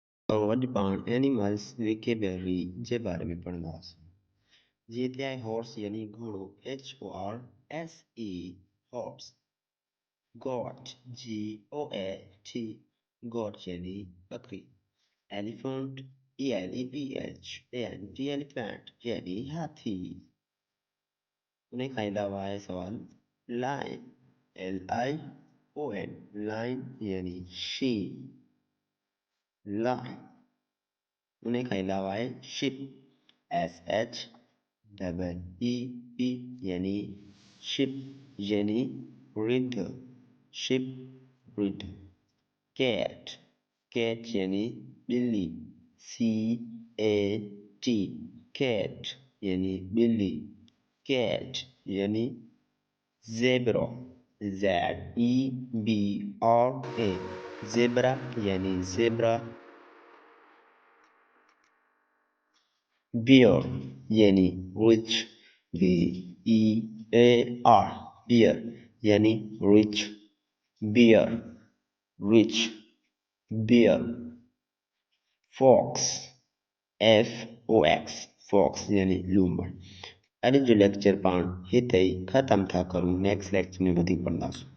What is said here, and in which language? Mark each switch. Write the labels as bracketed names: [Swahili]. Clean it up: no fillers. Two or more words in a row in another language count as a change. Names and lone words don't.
[Sindhi] और पाण [English] animals vocabulary [Sindhi] जे बारे में पढ़ंदासीं। जीअं त आहे हॉर्स यानी घोड़ो [English] HORSE horse. goat GOAT goat [Sindhi] यानी बकरी। [English] elephant ELEPHANT elephant [Sindhi] यानी हाथी। उन्हें का अलावा है सवाल [English] lion LION lion [Sindhi] यानी सिंह। lion उन्हें का अलावा है [English] sheep SHEEP [Sindhi] यानी sheep यानी रिंढ। [English] sheep रिंढ। cat cat [Sindhi] यानी बिल्ली [English] CAT cat [Sindhi] यानी बिल्ली। [English] cat यानी zebra ZEBRA zebra यानी zebra। bear [Sindhi] यानी रिछ [English] BEAR bear [Sindhi] यानी रिछ। [English] bear रिछ bear। fox fox [Sindhi] यानी लूमड़। अरे जो लेक्चर पाण हिते ही खत्म था करूं, [English] next lecture [Sindhi] में वधी पढ़ंदासीं।